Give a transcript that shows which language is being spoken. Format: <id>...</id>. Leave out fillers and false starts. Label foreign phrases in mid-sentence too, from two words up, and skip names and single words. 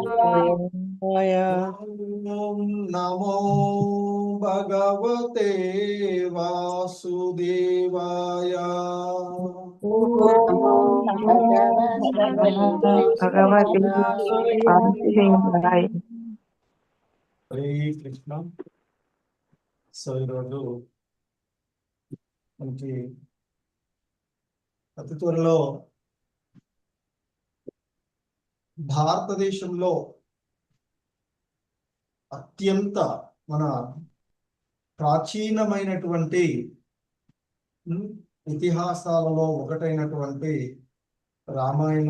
<sa>ओम नमो भगवते वासुदेवाय। ओम नमो भगवते वासुदेवाय। हरे कृष्ण।</sa> <te>సో ఈరోజు మనకి అతి త్వరలో భారతదేశంలో అత్యంత మన ప్రాచీనమైనటువంటి ఇతిహాసాలలో ఒకటైనటువంటి రామాయణం.</te>